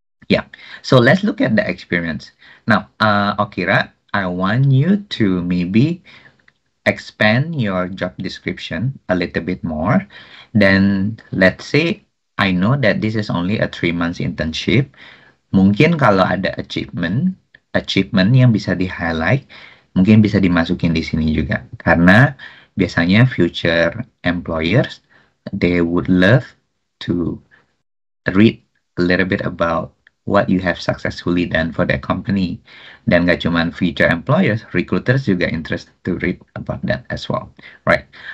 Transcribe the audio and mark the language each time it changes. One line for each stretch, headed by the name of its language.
English: Yeah, so let's look at the experience. Now, Okira, I want you to maybe expand your job description a little bit more. Then let's say, I know that this is only a 3 months internship.
Indonesian: Mungkin kalau ada achievement yang bisa di-highlight, mungkin bisa dimasukin di sini juga. Karena biasanya
English: future employers, they would love to read a little bit about what you have successfully done for their company.
Indonesian: Dan gak cuma
English: future employers, recruiters juga interested to read about that as well, right?